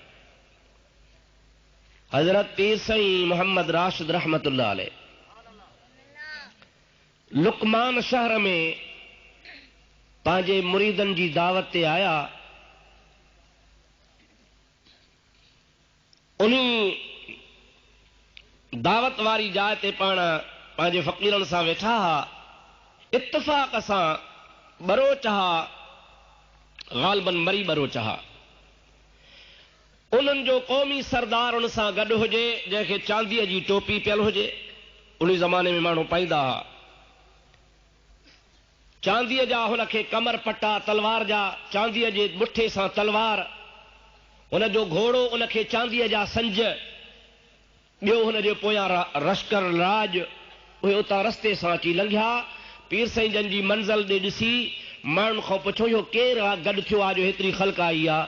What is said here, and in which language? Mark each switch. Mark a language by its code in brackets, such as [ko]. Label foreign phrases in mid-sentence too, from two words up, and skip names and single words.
[sd] हज़रत पीर साईं मोहम्मद राशिद [ar] رحمة الله عليه [sd] लुकमान शहर में पंहिंजे मुरीदनि जी दावत ते आया, उन दावत वारी जाइ ते पाण पंहिंजे फ़क़ीरनि सां वेठा हा, इत्तफ़ाक़ सां बरोच हा, ग़ालिबन मरी बरोच हा, उन्हनि जो क़ौमी सरदार उन सां गॾु हुजे जंहिंखे चांदीअ जी टोपी पियल हुजे, उन ज़माने में माण्हू पाईंदा हुआ, चांदीअ जा हुनखे कमर पट्टा तलवार जा, चांदीअ जे मुठे सां तलवार, हुनजो घोड़ो उनखे चांदीअ जा संज, ॿियो हुनजे पोयां लश्कर राज, उहे उतां रस्ते सां अची लंघिया। पीर साईं जन जी मंज़िल ॾे ॾिसी माण्हुनि खां पुछो इहो केरु आहे गॾु थियो आहे जो हेतिरी ख़ल्क आई आहे?